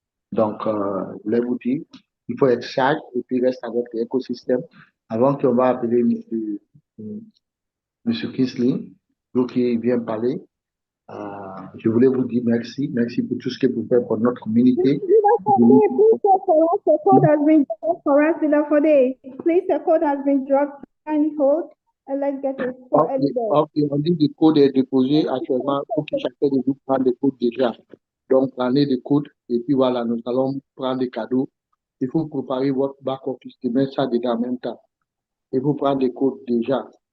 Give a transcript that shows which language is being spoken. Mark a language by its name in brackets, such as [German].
[French] Donc, je voulais vous dire, il faut être sage et puis rester avec l'écosystème. Avant qu'on va appeler M. Kingsley, donc il vient parler. Je voulais vous dire merci. Merci pour tout ce que vous faites pour notre communauté. [English] The code has been dropped for us, please, the code has been dropped. Kindly hold and let's get it for [French] Okay, on dit que le code est déposé actuellement pour que chacun de vous prenne des codes déjà. Donc, prenez des codes et puis voilà, nous allons prendre des cadeaux. Il faut préparer votre back-office de mettre ça dedans en même temps. Et vous prendre des codes déjà.